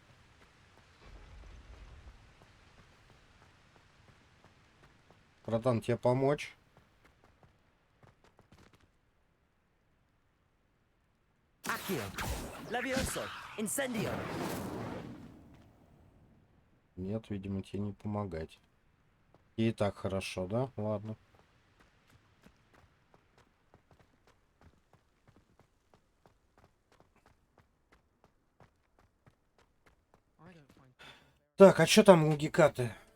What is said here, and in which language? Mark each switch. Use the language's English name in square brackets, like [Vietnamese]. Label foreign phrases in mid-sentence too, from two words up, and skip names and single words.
[Russian] Братан, тебе помочь? Accio. Levioso. Incendio. Нет, видимо, тебе не помогать. И так хорошо, да? Ладно. Так, а что там у Гекаты?